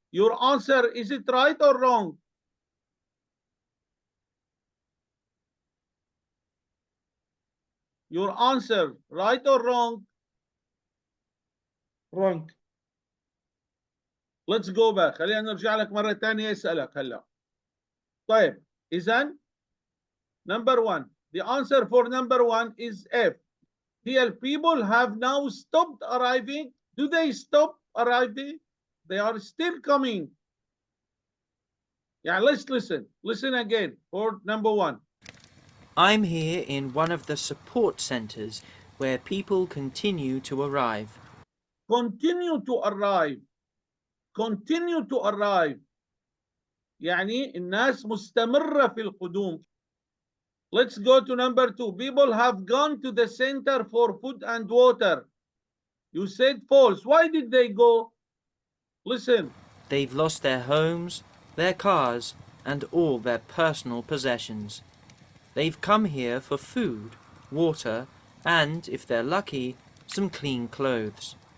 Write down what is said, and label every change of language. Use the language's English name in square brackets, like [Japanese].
[English] Your answer, is it right or wrong? Your answer, right or wrong? Wrong. Let's go back. [Arabic] خلينا نرجع لك مرة ثانية اسألك هلا. طيب إذن [English] number 1. The answer for number 1 is F. Here people have now stopped arriving. Do they stop arriving? They are still coming. Yeah, let's listen. Listen again for number 1. I'm here in one of the support centers where people continue to arrive. Continue to arrive. Continue to arrive. [Arabic] يعني الناس مستمرة في القدوم. [English] Let's go to number 2. People have gone to the center for food and water. You said false. Why did they go? Listen. They've lost their homes, their cars, and all their personal possessions. They've come here for food, water, and, if they're lucky, some clean clothes.